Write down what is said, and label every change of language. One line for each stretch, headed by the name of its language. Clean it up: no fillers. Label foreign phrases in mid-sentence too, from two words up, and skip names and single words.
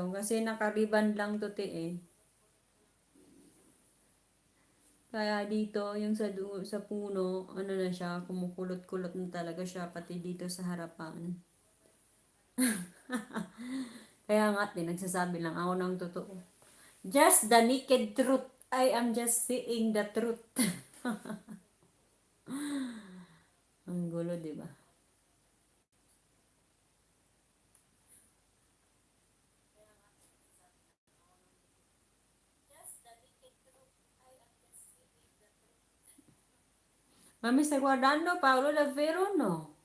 Filipino: Kasi nakariban lang to te eh. Kaya dito, yung sa puno, ano na siya, kumukulot-kulot na talaga siya, pati dito sa harapan. Kaya nga, nagsasabi lang ako ng totoo.
English: Just the naked truth. I am just saying the truth.
Filipino: Ang gulo, di ba?
Italian: Mami, stai guardando Paolo davvero o no?